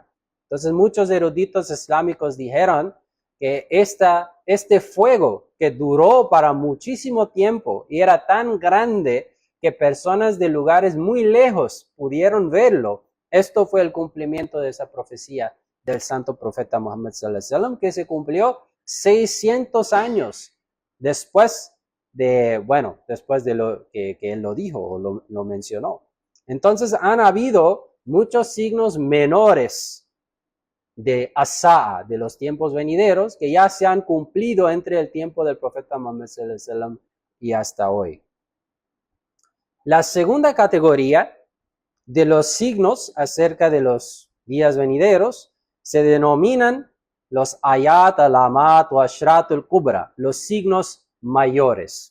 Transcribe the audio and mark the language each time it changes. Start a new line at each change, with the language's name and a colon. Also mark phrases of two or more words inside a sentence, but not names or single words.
Spanish: Entonces muchos eruditos islámicos dijeron que este fuego que duró para muchísimo tiempo y era tan grande que personas de lugares muy lejos pudieron verlo, esto fue el cumplimiento de esa profecía del santo profeta Muhammad
Arabic: صلى الله عليه وسلم,
Spanish: que se cumplió 600 años después de lo que él lo dijo o lo mencionó. Entonces han habido muchos signos menores de Asa'a, de los tiempos venideros, que ya se han cumplido entre el tiempo del profeta Muhammad
Arabic: صلى الله عليه وسلم
Spanish: y hasta hoy. La segunda categoría de los signos acerca de los días venideros se denominan los
Arabic: آيات، علامات
Spanish: o
Arabic: أشراط الكبرى,
Spanish: los signos mayores.